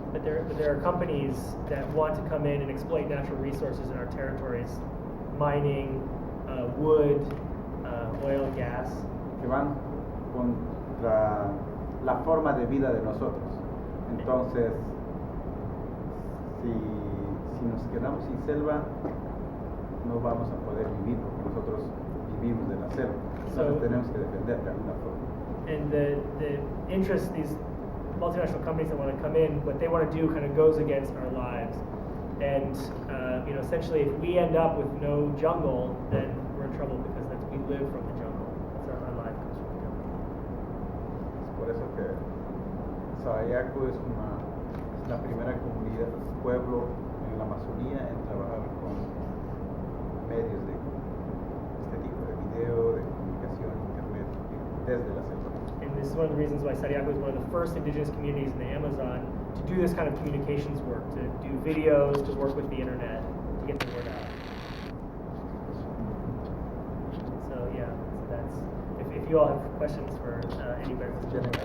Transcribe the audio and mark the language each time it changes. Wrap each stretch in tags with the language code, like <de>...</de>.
<en>But there are companies that want to come in and exploit natural resources in our territories, mining, wood, oil and gas.</en> <es>Que van contra la forma de vida de nosotros. Entonces, si nos quedamos sin selva, no vamos a poder vivir porque nosotros vivimos de la selva. Entonces tenemos que defender de alguna forma.</es> <en>And the interest, these multinational companies that want to come in, what they want to do kind of goes against our lives. And essentially, if we end up with no jungle, then we're in trouble because we live from the jungle. That's our life comes from the jungle.</en> <es>Es por eso que Sayaco es la primera comunidad, pueblo en la Amazonía en trabajar con medios de este tipo de video, de comunicación, internet, desde la selva.</es> <en>And this is one of the reasons why Sariaco is one of the first indigenous communities in the Amazon to do this kind of communications work, to do videos, to work with the internet, to get the word out. So that's, if you all have questions for Eddie Berto.</en>